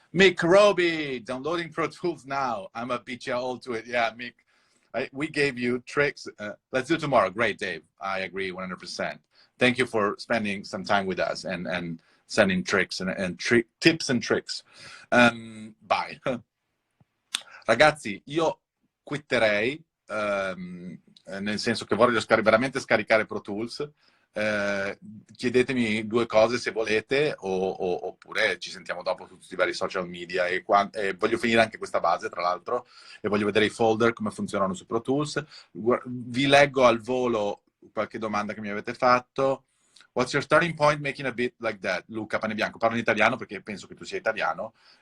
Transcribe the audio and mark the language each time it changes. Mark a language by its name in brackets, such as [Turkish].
[English] Mick Roby, downloading Pro Tools now. I'm a beat you all to it. Yeah, Mick, we gave you tricks. Let's do it tomorrow. Great, Dave. I agree 100%. Thank you for spending some time with us and sending tricks and tips and tricks. Bye. [Italian] Ragazzi, io quitterei, nel senso che voglio veramente scaricare Pro Tools. Chiedetemi 2 cose se volete oppure ci sentiamo dopo su tutti i vari social media e voglio finire anche questa base, tra l'altro, e voglio vedere i folder come funzionano su Pro Tools. Vi leggo al volo qualche domanda che mi avete fatto. [English] What's your starting point making a beat like that? [Italian] Luca Panebianco, parlo in italiano perché penso che tu sia italiano.